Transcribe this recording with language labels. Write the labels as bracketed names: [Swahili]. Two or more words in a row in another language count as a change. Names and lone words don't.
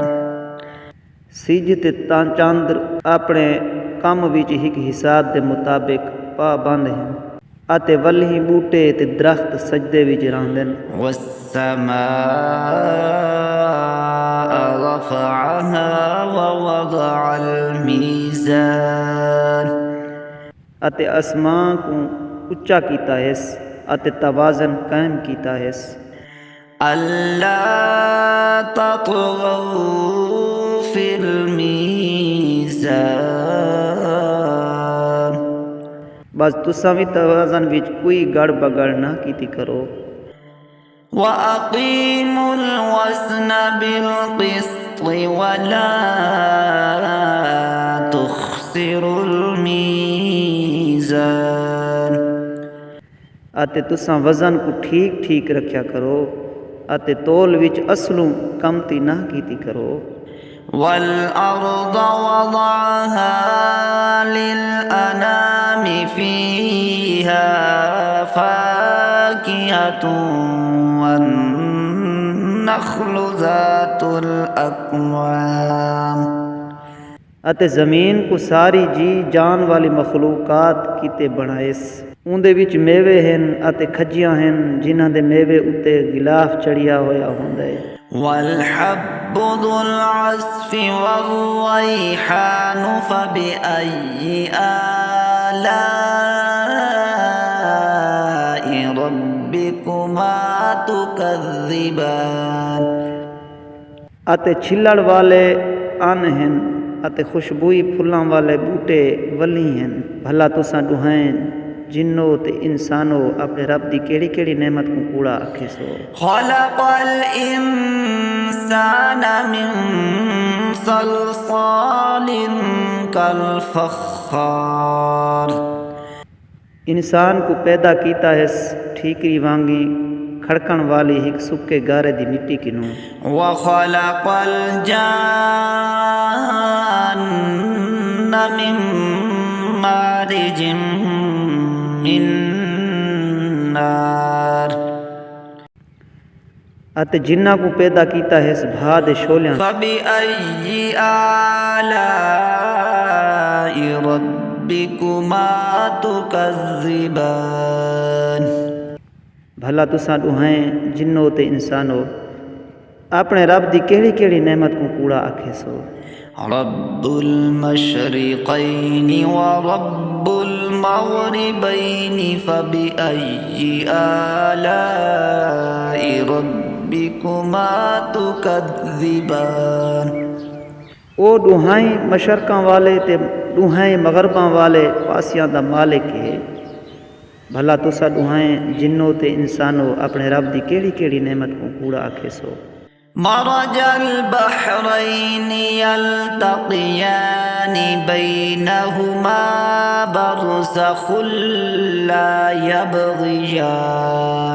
[Saraiki] سج تے چندر اپنے کام وچ ایک حساب کے مطابق پابند ہیں، اتے ولہی بوٹے تے درخت سجدے وچ رہندے نے. [Arabic] والسماء رفعها ووضع الميزان. [Saraiki] اتے آسمان کو اچا کیتا ہے، اتے توازن قائم کیتا ہے. [Arabic] ألا تطغوا في الميزان. [Saraiki] بس تساں بھی توازن وچ کوئی گڑ بگڑ نہ کیتی کرو. [Arabic] وأقيموا الوزن بالقسط ولا تخسروا الميزان. [Saraiki] اتے تساں وزن کو ٹھیک ٹھیک رکھا کرو، اتے تول وچ اصلوں کمتی نہ کیتی کرو. [Arabic] والأرض وضعها للأنام فيها فاكهة والنخل ذات الأكمام. [Saraiki] اتے زمین کو ساری جی جان والی مخلوقات کیتے بنائس. اوندے وچ میوے ہیں اتے کھجیاں ہیں، جنہاں دے میوے اتے غلاف چڑھیا ہویا ہوندا ہے. [Arabic] والحب ذو العصف والريحان فبأي آلاء ربكما تكذبان. [Saraiki] اتے چھلڑ والے ان ہیں اتے خوشبوئی پھلاں والے بوٹے ولی ہیں. بھلا تساں دوہائیں جنو تے انسانو اپنے رب دی کیڑی کیڑی نعمت کو کوڑا آکھے سو. [Arabic] خلق الإنسان من صلصال كالفخار. [Saraiki] انسان کو پیدا کیتا ہے ٹھیکری وانگی کھڑکن والی ایک سکے گارے دی مٹی کنوں. [Arabic] وخلق الجان من مارج من نار. [Saraiki] اتے جناں کو پیدا کیتا ہے بھا دے شعلیاں. [Arabic] فبأي آلاء ربكما تكذبان. [Saraiki] بھلا تساں دوہائیں جنو تے انسانو اپنے رب دی کیڑی کیڑی نعمت کو کوڑا آکھے سو. [Arabic] رب المشرقين ورب المغربين فبأي آلاء ربكما تكذبان. [Saraiki] او دوہائی مشرقاں والے تے دوہائی مغرباں والے پاسیاں دا مالک ہے. بھلا تساں دوہائیں جنو تے انسانو اپنے رب دی کیڑی کیڑی نعمت کو کوڑا آکھے سو. [Arabic] مرج البحرين يلتقيان بينهما برزخ لا يبغيان.